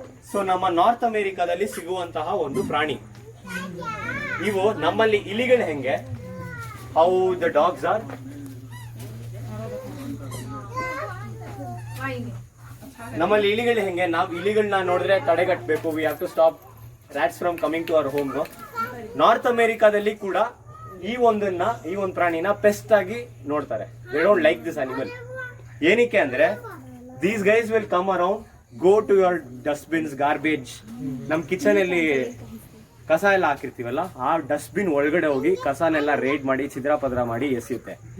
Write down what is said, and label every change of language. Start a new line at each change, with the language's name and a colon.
Kannada: So ನಮ್ಮ north ಅಮೆರಿಕಾದಲ್ಲಿ ಸಿಗುವಂತಹ ಒಂದು ಪ್ರಾಣಿ. ಇವು ನಮ್ಮಲ್ಲಿ ಇಲಿಗಳು ಹೆಂಗೆ,
English: how the dogs are,
Kannada: ನಮ್ಮಲ್ಲಿ ಇಲಿಗಳು ಹೆಂಗೆ, ನಾವು ಇಲಿಗಳನ್ನ ನೋಡಿದ್ರೆ ತಡೆಗಟ್ಟಬೇಕು.
English: We have to stop rats from coming to our home.
Kannada: North ಅಮೆರಿಕಾದಲ್ಲಿ ಕೂಡ ಈ ಒಂದು ಪ್ರಾಣಿನ ಪೆಸ್ಟ್ ಆಗಿ ನೋಡ್ತಾರೆ.
English: They don't like this animal.
Kannada: ಏನಕ್ಕೆ ಅಂದ್ರೆ
English: These guys will come around, go to your dustbins, garbage.
Kannada: ನಮ್ ಕಿಚನ್ ಅಲ್ಲಿ ಕಸ ಎಲ್ಲ ಹಾಕಿರ್ತೀವಲ್ಲ, ಆ ಡಸ್ಟ್ಬಿನ್ ಒಳಗಡೆ ಹೋಗಿ ಕಸನೆಲ್ಲ ರೇಡ್ ಮಾಡಿ ಚಿದ್ರಪದ್ರ ಮಾಡಿ ಎಸೆಯುತ್ತೆ.